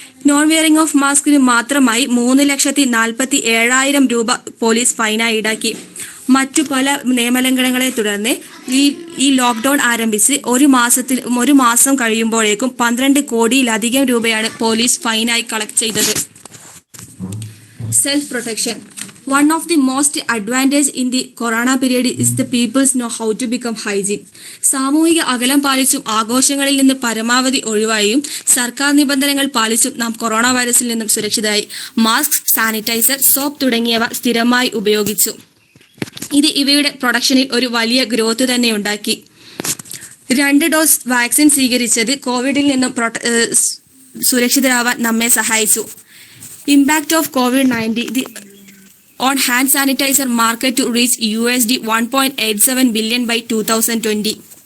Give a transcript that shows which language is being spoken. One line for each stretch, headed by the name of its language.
English: non wearing of മാസ്കിന്
Malayalam: മാത്രമായി 3,47,000 രൂപ police ഫൈനായി ഈടാക്കി. മറ്റു പല നിയമലംഘനങ്ങളെ തുടർന്ന് ഈ ലോക്ക്ഡൌൺ ആരംഭിച്ച് ഒരു മാസം കഴിയുമ്പോഴേക്കും 12 കോടിയിലധികം രൂപയാണ് പോലീസ് ഫൈനായി കളക്ട് ചെയ്തത്.
English: Self protection. One of the most advantage in the corona period is the peoples know how to become hygiene.
Malayalam: സാമൂഹിക അകലം പാലിച്ചും ആഘോഷങ്ങളിൽ നിന്ന് പരമാവധി ഒഴിവായും സർക്കാർ നിബന്ധനകൾ പാലിച്ചും നാം കൊറോണ വൈറസിൽ നിന്നും സുരക്ഷിതരായി. മാസ്ക്, സാനിറ്റൈസർ, സോപ്പ് തുടങ്ങിയവ സ്ഥിരമായി ഉപയോഗിച്ചു. ഇത് ഇവയുടെ പ്രൊഡക്ഷനിൽ ഒരു വലിയ ഗ്രോത്ത് തന്നെ ഉണ്ടാക്കി. 2 ഡോസ് വാക്സിൻ സ്വീകരിച്ചത് കോവിഡിൽ നിന്നും സുരക്ഷിതരാവാൻ നമ്മെ സഹായിച്ചു.
English: Impact of COVID-19. on hand sanitizer market to reach USD 1.87 billion by 2020.